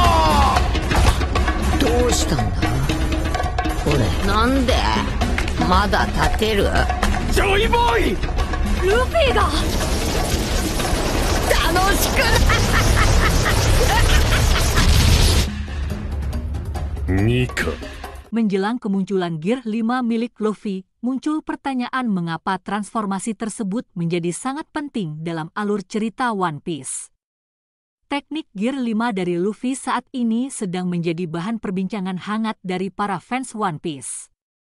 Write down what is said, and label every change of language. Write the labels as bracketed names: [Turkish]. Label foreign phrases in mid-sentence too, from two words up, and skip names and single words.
[Japanese] どうしたんだ俺。なんでまだ立てる？ジョイボーイ、ルフィが楽しくないニカ。 [Indonesian] Menjelang kemunculan Gear 5 milik Luffy, muncul pertanyaan mengapa transformasi tersebut menjadi sangat penting dalam alur cerita One Piece. Teknik Gear 5 dari Luffy saat ini sedang menjadi bahan perbincangan hangat dari para fans One Piece.